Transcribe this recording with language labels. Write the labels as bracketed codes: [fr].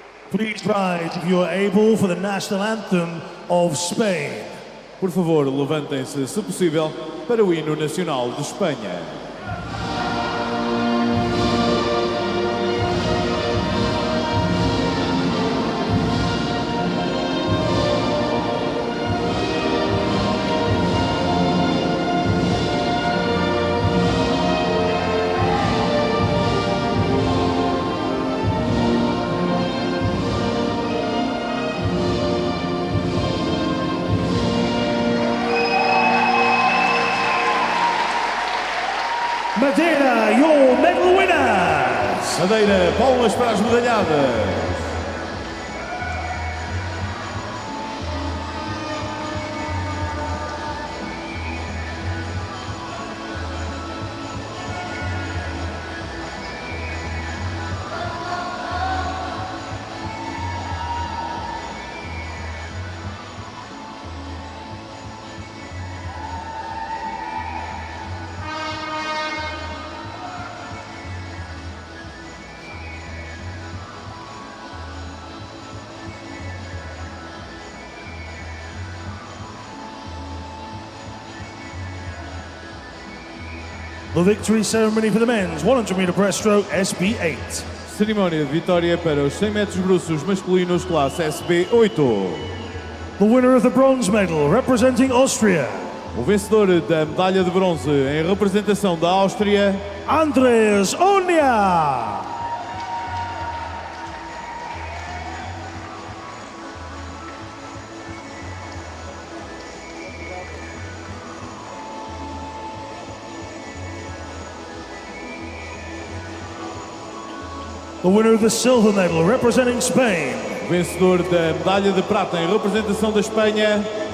[en] Please rise, if you are able, for the national anthem of Spain. [pt] Por favor, levantem-se, se possível, para o hino nacional de Espanha. [en] Madeira, your medal winners! [pt] Madeira, palmas para as medalhadas. [en] The victory ceremony for the men's 100 meter breaststroke SB8. [pt] Cerimónia de vitória para os 100 metros bruços masculinos classe SB8. [en] The winner of the bronze medal representing Austria. [pt] O vencedor da medalha de bronze em representação da Áustria, Andres Onia. [en] The winner of the silver medal representing Spain. [pt] o vencedor da medalha de prata em representação da Espanha,